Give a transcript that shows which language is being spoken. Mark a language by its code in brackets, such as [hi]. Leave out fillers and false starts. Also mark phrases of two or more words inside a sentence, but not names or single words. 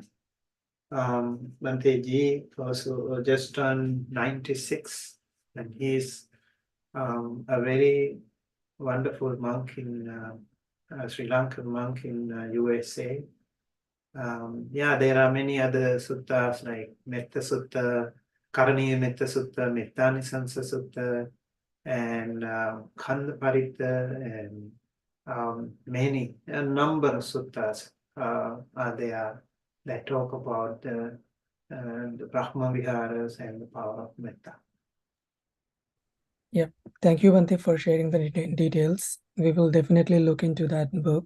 [en] Bhante Ji also just turned 96, and he's a very wonderful monk in Sri Lankan monk in USA. There are many other suttas like Mettā Sutta, Karaniya Mettā Sutta, Mettānisansa Sutta, and Khanda Paritta, and a number of suttas are there that talk about the Brahma Viharas and the power of Mettā. Yeah, thank you, Bhante, for sharing the details. We will definitely look into that book.